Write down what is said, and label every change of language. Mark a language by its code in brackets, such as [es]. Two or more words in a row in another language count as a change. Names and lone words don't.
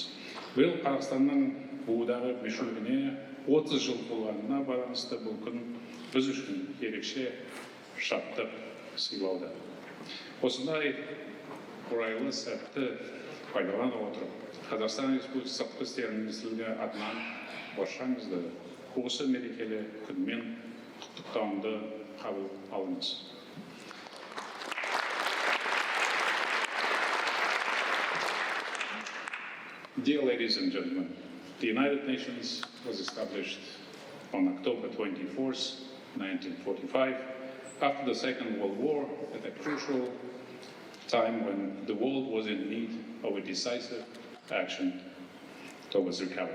[kk] Биыл Қазақстанның буыдағы бешілігіне 30 жыл болғанына байланысты бұл күн біз үшін ерекше шаттық сыйлауда. Осындай орайлы сәтті пайдалана отырып, Қазақстан Республикасы сыртқы істер министрлігі атынан баршаңызды осы мерекелі күнмен құттықтауымды қабыл алыңыз. [en] Dear ladies and gentlemen, the United Nations was established on October 24th, 1945, after the Second World War, at a crucial time when the world was in need of a decisive action towards recovery.